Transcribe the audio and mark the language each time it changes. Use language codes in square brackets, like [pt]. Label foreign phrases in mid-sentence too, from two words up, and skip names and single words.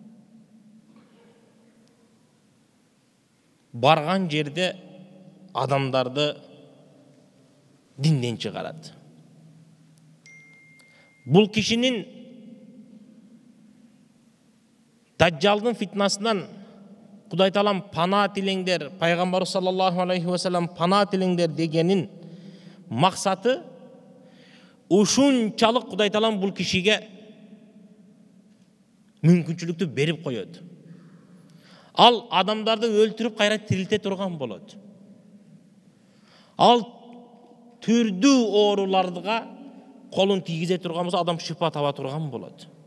[ky] Барган жерде адамдарды динден чыгарат. Бул кишинин Дажжалдын фитнасынан Кудай Таалам пана тилеңдер, пайгамбар [ar] صلى الله عليه وسلم [ky] пана тилеңдер дегенин максаты ушунчалык Кудай Таалам бул кишиге мүмкүнчүлүктү берип коёт. Ал адамдарды өлтүрүп кайра тирилте турган болот. Ал түрдүү ооруларга колун тийгизе турган болсо, адам шифа таба турган болот.